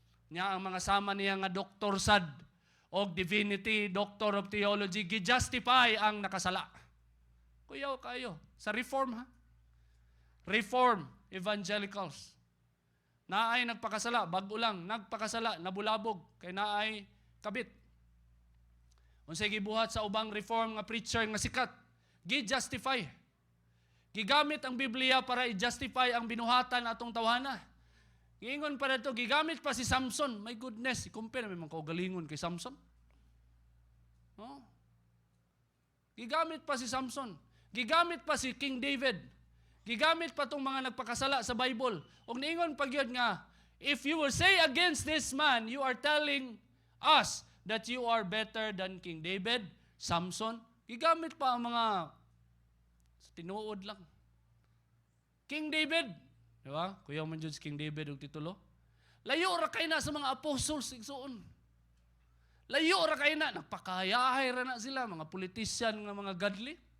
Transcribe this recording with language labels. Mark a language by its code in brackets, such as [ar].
[ceb] Nya ang mga sama niya nga doktor sad og divinity, doctor of theology, gi-justify ang nakasala. Kuyaw kayo. Sa reform, ha? Reform evangelicals. Naay nagpakasala, bago lang, nagpakasala, nabulabog, kay naay kabit. Unsay gibuhat sa ubang reform nga preacher nga sikat, gi-justify. Gigamit ang Biblia para i-justify ang binuhatan atong tawhana. Giingon pa dito, gigamit pa si Samson. My goodness, i-compare naman kaugalingon kay Samson. No? Gigamit pa si Samson. Gigamit pa si King David. Gigamit pa itong mga nagpakasala sa Bible. Og niingon pa gyud nga, [en] if you will say against this man, you are telling us that you are better than King David, Samson. [ceb] Gigamit pa ang mga tinuod lang. King David, di ba? Kuya man dyan si King David og titulo. Layo ra kay na sa mga apostles igsuon. Layo ra kay na, nagpakayahay ra na sila, mga politician nga mga godly.